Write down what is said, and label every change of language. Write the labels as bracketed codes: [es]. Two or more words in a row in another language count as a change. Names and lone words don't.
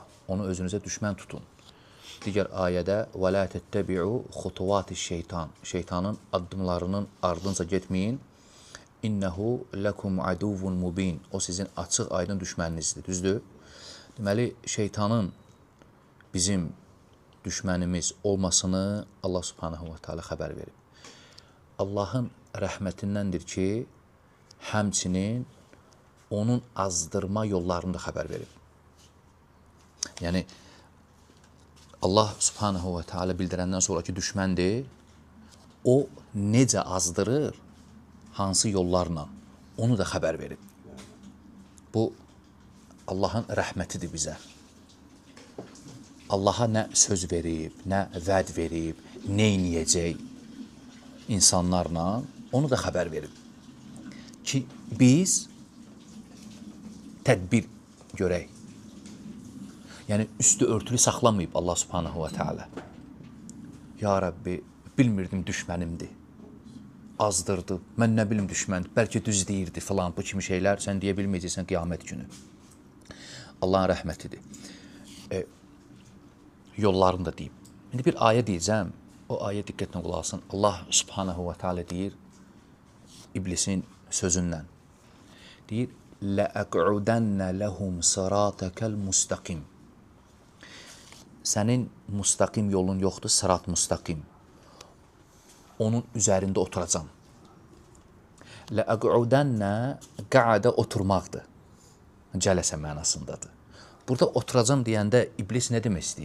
[az] Onu özünüzə düşmən tutun. Digər ayədə [ar] ولا تتبعوا خطوات الشيطان. [az] Şeytanın addımlarının ardınca getməyin. [ar] إنه لكم عدو مبين. [az] O sizin açıq aydın düşməninizdir. Düzdür? Deməli, şeytanın bizim düşmənimiz olmasını Allah [ar] سبحانه وتعالى [az] xəbər verib. Allahın rəhmətindəndir ki, həmçinin onun azdırma yollarını da xəbər verib. Yəni, Allah [ar] سبحانه وتعالى [az] bildirəndən sonraki düşməndir, o necə azdırır, hansı yollarla, onu da xəbər verib. Bu, Allahın rəhmətidir bizə. Allaha nə söz verib, nə vəd verib, nə eləyəcək insanlarla, onu da xəbər verib. Ki, biz tədbir görək. Yəni, üstü örtülü saxlamayıb Allah [ar] سبحانه وتعالى. [az] Ya Rabbi, bilmirdim düşmənimdir. Azdırdı, mən nə bilim düşməndir, bəlkə düz deyirdi filan, bu kimi şeylər sən deyə bilməyəcəksən qiyamət günü. Allahın rəhmətidir. Yollarını da deyib. İndi bir ayə deyəcəm, o ayə diqqətlə qulaq asın. Allah [ar] سبحانه وتعالى [az] deyir, iblisin sözündən. Deyir, [ar] لَأَقْعُدَنَّ لَهُمْ صِرَاطَكَ الْمُسْتَقِيمِ. [az] Sənin müstaqim yolun yoxdur, [ar] صراط مستقيم. [az] Onun üzərində oturacam. لَأَقْعُدَنَّ qa'ada oturmaqdır. Cələsə mənasındadır. Burada oturacam deyəndə iblis nə demək istəyib?